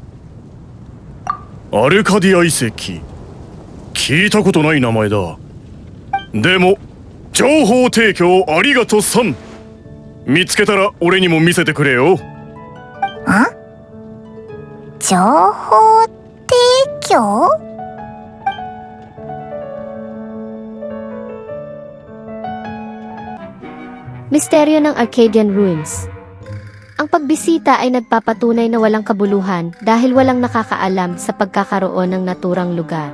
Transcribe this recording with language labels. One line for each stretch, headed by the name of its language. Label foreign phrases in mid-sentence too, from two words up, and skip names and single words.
Japanese: アルカディア遺跡、聞いたことない名前だ。でも情報提供ありがとさん。見つけたら俺にも見せてくれよ。情報提供？
Filipino: Misteryo ng Arcadian Ruins. Ang pagbisita ay nagpapatunay na walang kabuluhan dahil walang nakakaalam sa pagkakaroon ng naturang lugar.